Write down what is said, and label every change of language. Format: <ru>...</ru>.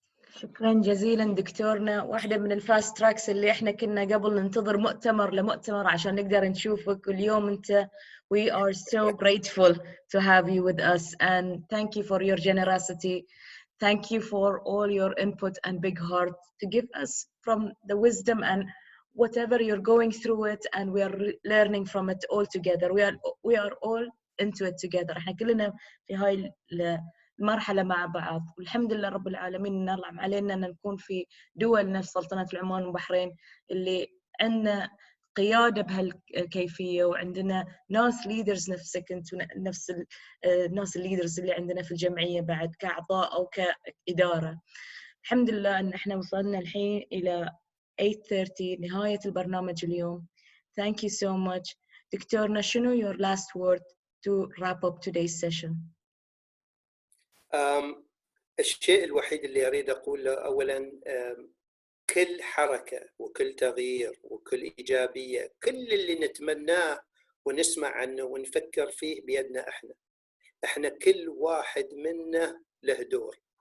<ar>شكرا جزيلا دكتورنا. واحدة من الفاست تراكس اللي احنا كنا قبل ننتظر مؤتمر لمؤتمر عشان نقدر نشوفك، واليوم انت</ar> <en>we are so grateful to have you with us and thank you for your generosity. Thank you for all your input and big heart to give us from the wisdom and whatever you're going through it, and we are learning from it all together. We are all into it together.</en> <ar>احنا كلنا في هاي المرحلة مع بعض، والحمد لله رب العالمين ننعم علينا أن نكون في دول نفس سلطنة عمان والبحرين اللي عندنا قيادة بهالكيفية، وعندنا ناس ليدرز نفسك انت، نفس الناس الليدرز اللي عندنا في الجمعية بعد كأعضاء أو كإدارة. الحمد لله أن احنا وصلنا الحين إلى 8:30 نهاية البرنامج اليوم.</ar> <en>Thank you so much.</en> <ar>دكتورنا شنو</ar> <en>your last word to wrap up today's session؟</en> <ar>الشيء الوحيد اللي أريد أقوله أولاً، كل حركة وكل تغيير وكل إيجابية، كل اللي نتمناه ونسمع عنه ونفكر فيه بيدنا إحنا كل واحد منا له دور</ar>